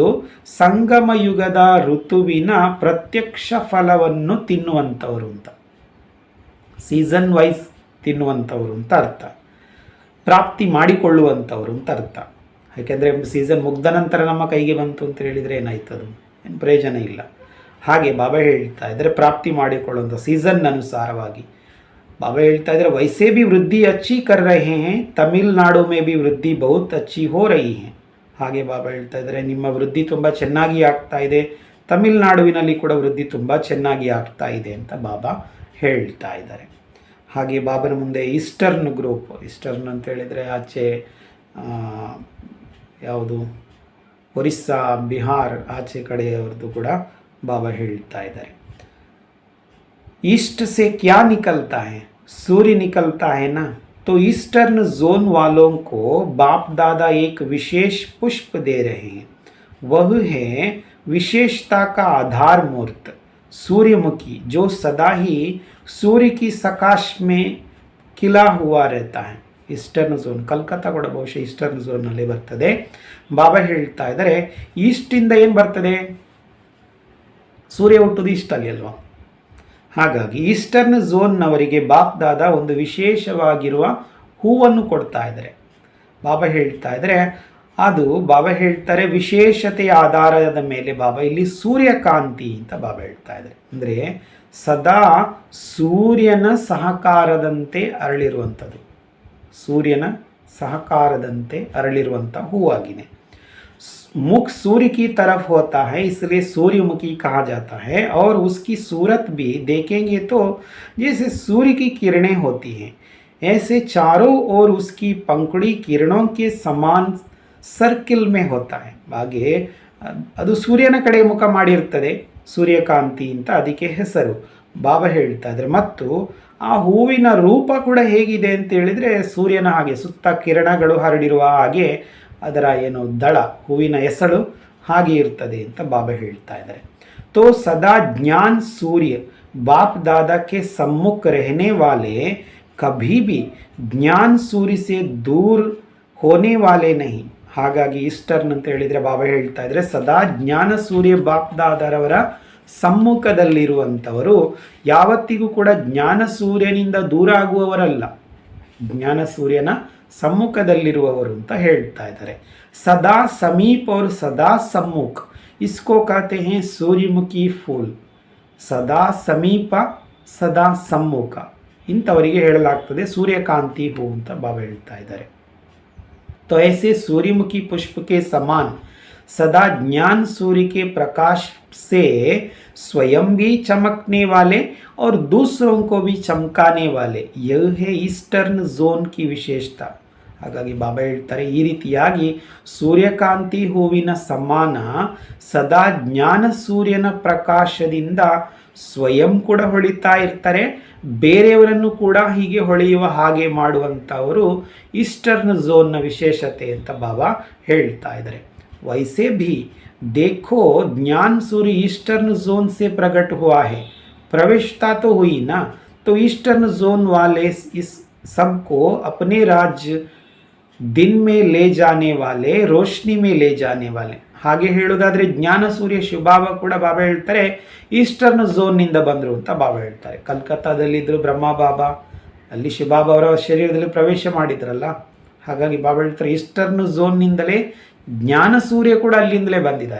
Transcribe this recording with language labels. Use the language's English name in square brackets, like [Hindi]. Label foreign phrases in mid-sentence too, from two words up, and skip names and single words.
[Kannada] ಸಂಗಮ ಯುಗದ ಋತುವಿನ ಪ್ರತ್ಯಕ್ಷ ಫಲವನ್ನು ತಿನ್ನುವಂಥವರು ಅಂತ, ಸೀಸನ್ ವೈಸ್ ತಿನ್ನುವಂಥವರು ಅಂತ ಅರ್ಥ, ಪ್ರಾಪ್ತಿ ಮಾಡಿಕೊಳ್ಳುವಂಥವ್ರು ಅಂತ ಅರ್ಥ. ಯಾಕೆಂದರೆ ಸೀಸನ್ ಮುಗ್ದ ನಂತರ ನಮ್ಮ ಕೈಗೆ ಬಂತು ಅಂತ ಹೇಳಿದರೆ ಏನಾಯ್ತದು? ಏನು ಪ್ರಯೋಜನ ಇಲ್ಲ. ಹಾಗೆ ಬಾಬಾ ಹೇಳ್ತಾ ಇದ್ದರೆ ಪ್ರಾಪ್ತಿ ಮಾಡಿಕೊಳ್ಳುವಂಥ ಸೀಸನ್ ಅನುಸಾರವಾಗಿ बाबा ಹೇಳ್ತಾ ಇದ್ದಾರೆ [Hindi] वैसे भी वृद्धि अच्छी कर रहे हैं, तमिलनाडु में भी वृद्धि बहुत अच्छी हो रही है. [Kannada] ಹಾಗೆ ಬಾಬಾ ಹೇಳ್ತಾ ಇದ್ದಾರೆ ನಿಮ್ಮ ವೃದ್ಧಿ ತುಂಬ ಚೆನ್ನಾಗಿ ಆಗ್ತಾ ಇದೆ, ತಮಿಳುನಾಡುವಿನಲ್ಲಿ ಕೂಡ ವೃದ್ಧಿ ತುಂಬ ಚೆನ್ನಾಗಿ ಆಗ್ತಾ ಇದೆ ಅಂತ ಬಾಬಾ ಹೇಳ್ತಾ ಇದ್ದಾರೆ. ಹಾಗೆ ಬಾಬನ ಮುಂದೆ ಈಸ್ಟರ್ನ್ ಗ್ರೂಪ್, ಈಸ್ಟರ್ನ್ ಅಂತ ಹೇಳಿದರೆ ಆಚೆ ಯಾವುದು ಒರಿಸ್ಸಾ, ಬಿಹಾರ್ ಆಚೆ ಕಡೆಯವ್ರದ್ದು ಕೂಡ ಬಾಬಾ ಹೇಳ್ತಾ ಇದ್ದಾರೆ. [Hindi] ईस्ट से क्या निकलता है, सूर्य निकलता है ना, तो ईस्टर्न जोन वालों को बाप दादा एक विशेष पुष्प दे रहे हैं. वह है विशेषता का आधार मूर्त सूर्यमुखी, जो सदा ही सूर्य की सकाश में खिला हुआ रहता है. [Kannada] ಈಸ್ಟರ್ನ್ ಝೋನ್, ಕಲ್ಕತ್ತಾ ಕೂಡ ಬಹುಶಃ ಈಸ್ಟರ್ನ್ ಝೋನ್ನಲ್ಲಿ ಬರ್ತದೆ. ಬಾಬಾ ಹೇಳ್ತಾ ಇದ್ದಾರೆ ಈಸ್ಟಿಂದ ಏನು ಬರ್ತದೆ, ಸೂರ್ಯ ಹುಟ್ಟುದು ಈಸ್ಟಲ್ಲಿ ಅಲ್ವಾ. ಹಾಗಾಗಿ ಈಸ್ಟರ್ನ್ ಝೋನ್ನವರಿಗೆ ಬಾಪ್ ದಾದಾ ಒಂದು ವಿಶೇಷವಾಗಿರುವ ಹೂವನ್ನು ಕೊಡ್ತಾ ಇದ್ದಾರೆ. ಬಾಬಾ ಹೇಳ್ತಾ ಇದ್ದಾರೆ ಅದು ಬಾಬಾ ಹೇಳ್ತಾರೆ ವಿಶೇಷತೆಯ ಆಧಾರದ ಮೇಲೆ ಬಾಬಾ ಇಲ್ಲಿ ಸೂರ್ಯಕಾಂತಿ ಅಂತ ಬಾಬಾ ಹೇಳ್ತಾ ಇದ್ದಾರೆ. ಅಂದರೆ ಸದಾ ಸೂರ್ಯನ ಸಹಕಾರದಂತೆ ಅರಳಿರುವಂಥದ್ದು, ಸೂರ್ಯನ ಸಹಕಾರದಂತೆ ಅರಳಿರುವಂಥ ಹೂವಾಗಿದೆ. [Hindi] मुख सूर्य की तरफ होता है, इसलिए सूर्यमुखी कहा जाता है. और उसकी सूरत भी देखेंगे तो जैसे सूर्य की किरणें होती हैं, ऐसे चारों ओर उसकी पंखुड़ी किरणों के समान सर्किल में होता है. [Kannada] ಹಾಗೆ ಅದು ಸೂರ್ಯನ ಕಡೆ ಮುಖ ಮಾಡಿರ್ತದೆ, ಸೂರ್ಯಕಾಂತಿ ಅಂತ ಅದಕ್ಕೆ ಹೆಸರು. ಬಾಬಾ ಹೇಳ್ತಾ ಇದ್ದಾರೆ ಮತ್ತು ಆ ಹೂವಿನ ರೂಪ ಕೂಡ ಹೇಗಿದೆ ಅಂತ ಹೇಳಿದರೆ ಸೂರ್ಯನ ಹಾಗೆ ಸುತ್ತ ಕಿರಣಗಳು ಹರಡಿರುವ ಹಾಗೆ ಅದರ ಏನು ದಳ, ಹೂವಿನ ಎಸಳು ಹಾಗೆ ಇರ್ತದೆ ಅಂತ ಬಾಬಾ ಹೇಳ್ತಾ ಇದ್ದಾರೆ. [Hindi] तो सदा ज्ञान सूर्य बाप दादा के सम्मुख रहने वाले कभी भी ज्ञान सूर्य से दूर होने वाले नहीं. [Kannada] ಹಾಗಾಗಿ ಈಸ್ಟರ್ನ್ ಅಂತ ಹೇಳಿದರೆ ಬಾಬಾ ಹೇಳ್ತಾ ಇದ್ದಾರೆ ಸದಾ ಜ್ಞಾನ ಸೂರ್ಯ ಬಾಪ್ ದಾದರವರ ಸಮ್ಮುಖದಲ್ಲಿರುವಂಥವರು ಯಾವತ್ತಿಗೂ ಕೂಡ ಜ್ಞಾನ ಸೂರ್ಯನಿಂದ ದೂರ ಆಗುವವರಲ್ಲ, ಜ್ಞಾನ ಸೂರ್ಯನ ಸಮ್ಮುಖದಲ್ಲಿರುವವರು ಅಂತ ಹೇಳ್ತಾ ಇದ್ದಾರೆ. [Hindi] सदा समीप और सदा सम्मुख, इसको कहते हैं सूर्यमुखी फूल. [Kannada] ಸದಾ ಸಮೀಪ ಸದಾ ಸಮ್ಮುಖ ಇಂಥವರಿಗೆ ಹೇಳಲಾಗ್ತದೆ ಸೂರ್ಯಕಾಂತಿ ಹೂ ಅಂತ ಬಾಬಾ ಹೇಳ್ತಾ ಇದ್ದಾರೆ. [Hindi] तो ऐसे सूर्यमुखी पुष्प के समान सदा ज्ञान सूर्य के प्रकाश से स्वयं भी चमकने वाले और दूसरों को भी चमकाने वाले, यह है ईस्टर्न ಝೋನ್ की विशेषता. [Kannada] ಹಾಗಾಗಿ ಬಾಬಾ ಹೇಳ್ತಾರೆ ಈ ರೀತಿಯಾಗಿ ಸೂರ್ಯಕಾಂತಿ ಹೂವಿನ ಸಮಾನ ಸದಾ ಜ್ಞಾನ ಸೂರ್ಯನ ಪ್ರಕಾಶದಿಂದ ಸ್ವಯಂ ಕೂಡ ಹೊಳಿತಾ ಇರ್ತಾರೆ, ಬೇರೆಯವರನ್ನು ಕೂಡ ಹೀಗೆ ಹೊಳೆಯುವ ಹಾಗೆ ಮಾಡುವಂಥವರು ಈಸ್ಟರ್ನ್ ಝೋನ್ನ ವಿಶೇಷತೆ ಅಂತ ಬಾಬಾ ಹೇಳ್ತಾ ಇದ್ದಾರೆ. [Hindi] वैसे भी देखो ज्ञान सूर्य ईस्टर्न जोन से प्रकट हुआ है, प्रवेशता तो हुई ना, तो ईस्टर्न जोन वाले इस सबको अपने राज्य दिन में ले जाने वाले, रोशनी में ले जाने वाले. [Kannada] ಹಾಗೆ ಹೇಳೋದಾದರೆ ಜ್ಞಾನ ಸೂರ್ಯ ಶಿವಬಾಬಾ ಕೂಡ ಬಾಬಾ ಹೇಳ್ತಾರೆ ಈಸ್ಟರ್ನ್ ಝೋನ್ನಿಂದ ಬಂದರು ಅಂತ ಬಾಬಾ ಹೇಳ್ತಾರೆ. ಕಲ್ಕತ್ತಾದಲ್ಲಿದ್ದರು ಬ್ರಹ್ಮ ಬಾಬಾ, ಅಲ್ಲಿ ಶಿವಬಾಬಾ ಅವರ ಶರೀರದಲ್ಲಿ ಪ್ರವೇಶ ಮಾಡಿದ್ರಲ್ಲ, ಹಾಗಾಗಿ ಬಾಬಾ ಹೇಳ್ತಾರೆ ಈಸ್ಟರ್ನ್ ಝೋನ್ನಿಂದಲೇ ಜ್ಞಾನ ಸೂರ್ಯ ಕೂಡ ಅಲ್ಲಿಂದಲೇ ಬಂದಿದ್ದಾರೆ.